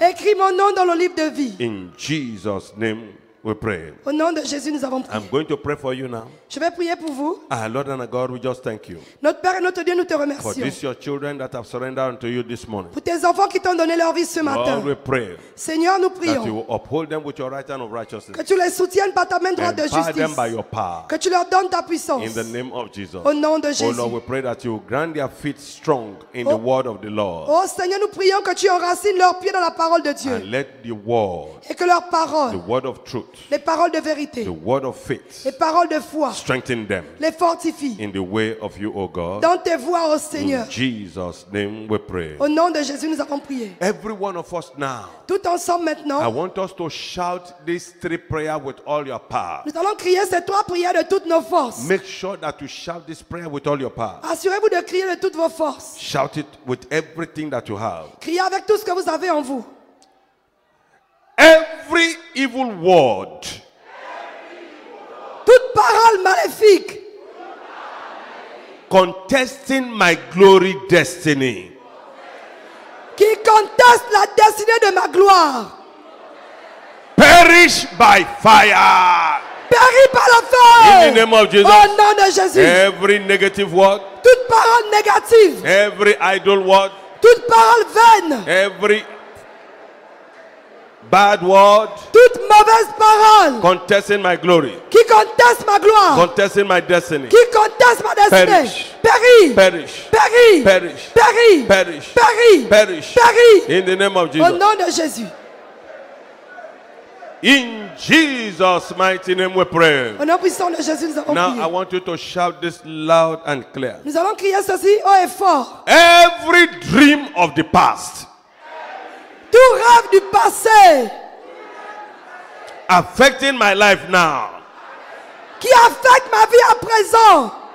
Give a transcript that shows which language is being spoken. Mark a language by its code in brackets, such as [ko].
[fr] Écris mon nom dans le livre de vie. [en] In Jesus' name we pray. [fr] Au nom de Jésus, nous avons prié. [en] I'm going to pray for you now. [fr] Je vais prier pour vous. [en] Our Lord and our God, we just thank you [fr] Notre Père et notre Dieu, nous te [en] for [fr] remercions. [en] these your children that have surrendered unto you this morning. [fr] Pour tes enfants qui t'ont donné leur vie ce matin. [en] Lord, we pray [fr] Seigneur, nous [en] that [fr] prions [en] you will uphold them with your right hand of righteousness. [fr] que tu les soutiennes par ta main droite de [en] Empower them by [fr] justice. [en] your power. [fr] Que tu leur donnes ta puissance. [en] In the name of Jesus. [fr] Au nom de [en] Oh [fr] Jésus. [en] Lord, we pray that you grant their feet strong in the [fr] Oh. [en] word of the Lord. [fr] Oh Seigneur, nous prions que tu enracines leurs pieds dans la parole de Dieu. [en] And let the word, [fr] Et que leur [en] the [fr] parole, [en] word of truth, [fr] Les paroles de vérité. [en] the word of faith, [fr] Les paroles de foi. [en] strengthen them [fr] Les fortifie. [en] in the way of you, O God. [fr] Dans tes voies, ô Seigneur. [en] In Jesus' name we pray. [fr] Au nom de Jésus, nous avons prié. [en] Every one of us now, [fr] Tout ensemble [en] I [fr] maintenant, [en] want us to shout these three prayers with all your power. [fr] nous allons crier ces trois prières de toutes nos forces. [en] Make sure that you shout this prayer with all your power. [fr] Assurez-vous de crier de toutes vos forces. [en] Shout it with everything that you have. [fr] Criez avec tout ce que vous avez en vous. [en] Every evil word [fr] Toute parole maléfique [en] contesting my glory destiny, [fr] qui conteste la destinée de ma gloire, [en] perish by fire. [fr] périt par le [en] In the name of Jesus. [fr] Au nom de Jésus. [en] Every negative word, [fr] Toute parole négative, [en] every idle word, [fr] toute parole vaine, [en] every bad word [fr] toute mauvaise parole [en] contesting my glory, [fr] qui conteste ma gloire, [en] contesting my destiny, [fr] qui conteste ma destinée, [en] Perish. [fr] périt, [en] perish, [fr] périt, [en] perish, [fr] périt, [en] perish, [fr] périt, [en] perish. [fr] périt. [en] In the name of [fr] Au [en] Jesus. [fr] nom de Jésus. [en] In Jesus' mighty name we pray. [fr] Au nom puissant de Jésus, nous avons [en] Now I [fr] prié. [en] want you to shout this loud and clear. [fr] Nous allons crier ceci haut et fort. [en] Every dream of the past [fr] Tout rêve du passé [en] affecting my life now, [fr] qui affecte ma vie à présent.